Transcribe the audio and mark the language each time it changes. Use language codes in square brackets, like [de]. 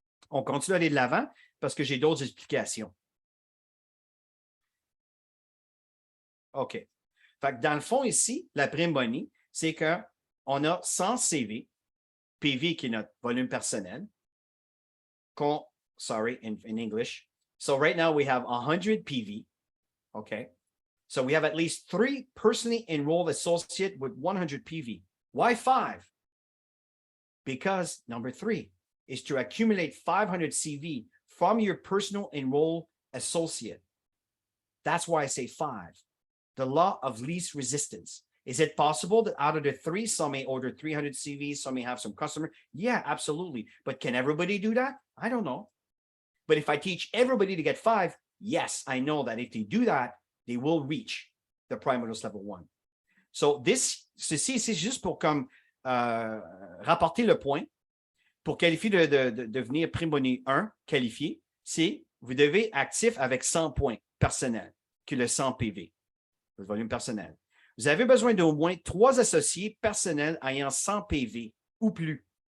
[fr] On continue à aller de l'avant parce que j'ai d'autres explications. OK. Fait que dans le fond, ici, la prime Bonnie, c'est qu'on a 100 CV, PV qui est notre volume personnel, [en] in English. So right now we have 100 PV, okay? So we have at least 3 personally enrolled associates with 100 PV. Why 5? Because number 3 is to accumulate 500 CV from your personal enrolled associate. That's why I say 5. The law of least resistance. Is it possible that out of the 3, some may order 300 CVs, some may have some customer? Yeah, absolutely. But can everybody do that? I don't know. But if I teach everybody to get 5, yes, I know that if they do that, they will reach the prime bonus level 1. [fr] So, ceci, c'est juste pour comme rapporter le point. Pour qualifier de devenir prime bonus 1, qualifié, c'est vous devez actif avec 100 points personnels, qui est le 100 PV, le volume personnel. Vous avez besoin d'au moins 3 associés personnels ayant 100 PV ou plus.